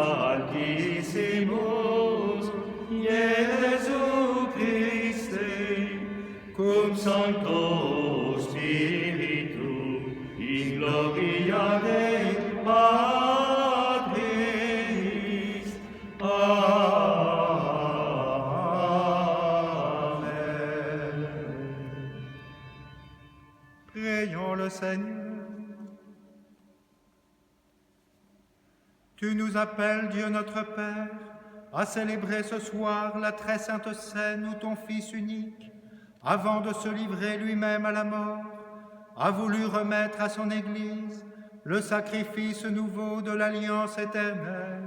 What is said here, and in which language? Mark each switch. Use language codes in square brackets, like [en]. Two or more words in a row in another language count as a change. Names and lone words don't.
[la] Altissimus, Iesu Christe, cum Sancto Spiritu, in gloria Dei Patris. Amen. [fr] Prions le Seigneur. Tu nous appelles, Dieu notre Père, à célébrer ce soir la très sainte scène où ton Fils unique, avant de se livrer lui-même à la mort, a voulu remettre à son Église le sacrifice nouveau de l'alliance éternelle.